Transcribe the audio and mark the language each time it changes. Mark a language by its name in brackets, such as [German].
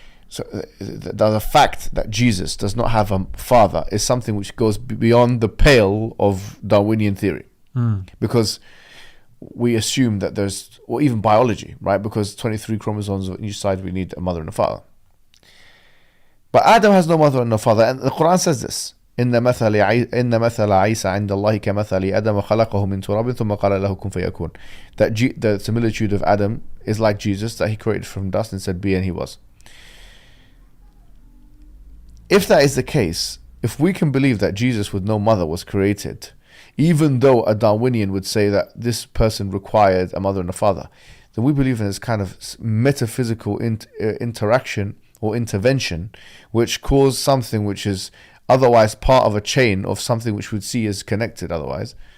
[English] So the fact that Jesus does not have a father is something which goes beyond the pale of Darwinian theory, because we assume that there's, or even biology, right? Because 23 chromosomes on each side, we need a mother and a father. But Adam has no mother and no father, and the Quran says this: [Arabic] إن مثل عيسى عند الله كمثل آدم خلقه من تراب ثم قال له كن فيكون. [English] That the similitude of Adam is like Jesus, that he created from dust and said be, and he was. If that is the case, if we can believe that Jesus with no mother was created, even though a Darwinian would say that this person required a mother and a father, then we believe in this kind of metaphysical interaction or intervention which caused something which is otherwise part of a chain of something which we'd see as connected otherwise.